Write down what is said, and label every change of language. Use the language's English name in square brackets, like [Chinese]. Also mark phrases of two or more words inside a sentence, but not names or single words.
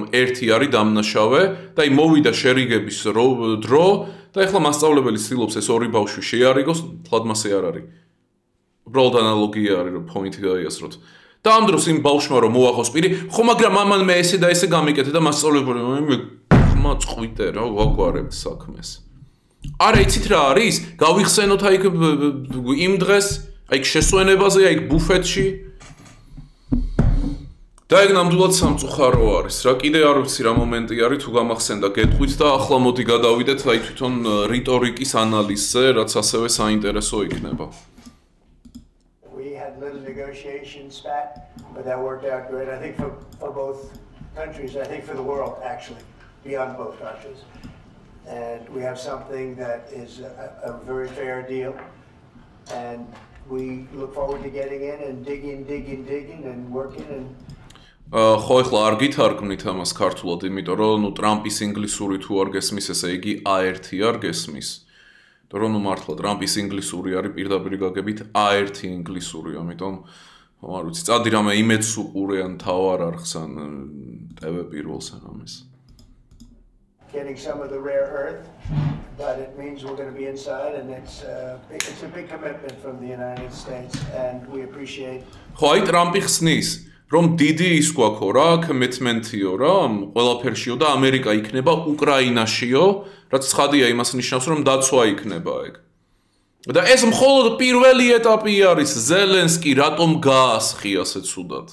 [Georgian] ერთი არის დამნაშავე და აი მოვიდა შერიგების დრო და ეხლა მასწავლებელი ცდილობს ეს ორი ბავშვი შეარიგოს თლად მასე არ არის უბრალოდ ანალოგია არის რომ პოინტი გაიასროთ და ამ დროს იმ ბავშვმა რომ მოაღოს პირი ხო მაგრამ მამან მე ესე და ესე გამიკეთე და მასწავლებელი ხმა წყვიტე რა ვაგვარებ საქმეს არა იცით რა არის გავიხსენოთ აი იმ დღეს აი შესვენებაზე აი ბუფეტში და ეგ ნამდვილად სამწუხარო არის რა კიდე არ ვიცი რა მომენტი არის თუ გამახსენდა გეტყვით და ახლა მოდი გადავიდეთ აი თვითონ რიტორიკის ანალიზზე რაც ასევე საინტერესო იქნება [English] little negotiations back, but that worked out great. I think for both countries, I think for the world actually, beyond both countries. And we have something that is a very fair deal. And we look forward to getting in and digging and working and [Georgian] ხო ახლა არ გითარგმნით ამას ქართულად, იმიტომ რომ ნუ ტრამპის ინგლისური თუ არ გესმის, ესე იგი A1 არ გესმის. რომ მართლა ტრამპის ინგლისური არის პირდაპირ გაგებით A1 ინგლისური, ამიტომ არ ვიცი, წადი რამე იმედს უყურიან თავარ არხს ან TV პირველს ან ამის. [English] Getting some of the rare earth, but it means we're going to be inside, and it's a big commitment from the United States, and we appreciate. [Georgian] ხო, აი ტრამპი ხსნის, რომ დიდი ის გვაქვს რა, commitment-იო რა, ყველაფერშიო და ამერიკა იქნება უკრაინაშიო, რაც ცხადია იმას ნიშნავს, რომ დაცვა იქნება ეგ. და ეს მხოლოდ პირველი ეტაპი არის, ზელენსკი რატომ გაასხი ასე ცუდად.